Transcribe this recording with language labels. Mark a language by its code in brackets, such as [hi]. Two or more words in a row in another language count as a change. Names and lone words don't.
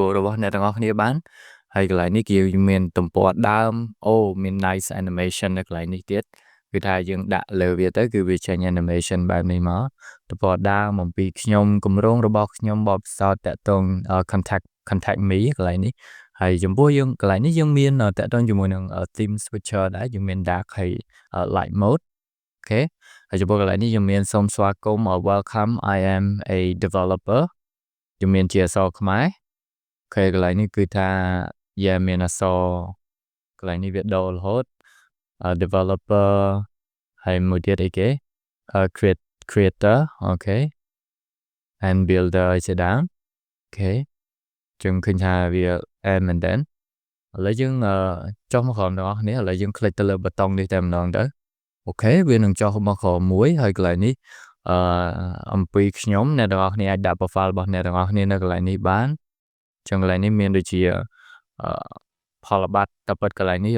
[km] របស់អ្នកទាំងអស់គ្នាបានហើយកន្លែងនេះគឺមានទំព័រដើមអូមាន [en] nice animation [km] នៅកន្លែងនេះទៀតគឺថាយើងដាក់លើវា ទៅគឺវាចេញ animation បែបនេះមកទំព័រដើមអំពីខ្ញុំគម្រោងរបស់ខ្ញុំបបផ្សោតតាក់ទង [en] contact me [km] កន្លែងនេះហើយចំពោះយើងកន្លែងនេះយើងមានតាក់ទងជាមួយនឹង [en] theme switcher [km] ដែរយើងមាន dark ហើយ [en] light mode [km] អូខេហើយចំពោះកន្លែងនេះយើងមានសូមស្វាគមន៍ [en] welcome I am a developer [km] យើងមានជាអក្សរខ្មែរអូខេកន្លែងនេះគឺថាមានអក្សរកន្លែងនេះវាដូររហូត developer ហើយមួយទៀតអីគេ creator អូខេ [en] and builder [km] ជាដើមអូខេចឹងឃើញថាវាមែនតើឥឡូវយើងចុះមកក្រោមទាំងអស់គ្នាឥឡូវយើង click ទៅលើប៊ូតុងនេះតែម្ដងទៅអូខេវានឹងចុះមកក្រោមមួយហើយកន្លែងនេះអំពីខ្ញុំអ្នកទាំងអស់គ្នាអាចដាក់ profile របស់អ្នកទាំងអស់គ្នានៅកន្លែងនេះបានចឹងកន្លែងនេះមានដូចជាផលបត្តិតែពិតកន្លែងនេះ